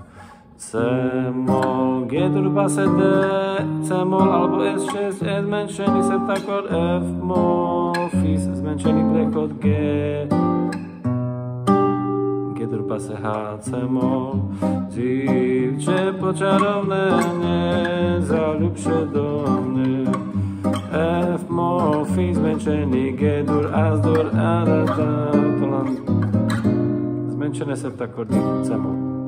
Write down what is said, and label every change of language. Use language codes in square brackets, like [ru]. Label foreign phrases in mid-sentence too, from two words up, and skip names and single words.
[sk] C-mol, G-dur v base D, C-mol alebo S6, E zmenšený septakord, F-mol, Fis zmenšený prechod G, G-dur v base H, C-mol, Divče počarovné, nezaľubše do mne, F-mol, Fis zmenšený G-dur, A-dur, A-da-da, to len zmenšené septakordy, C-mol.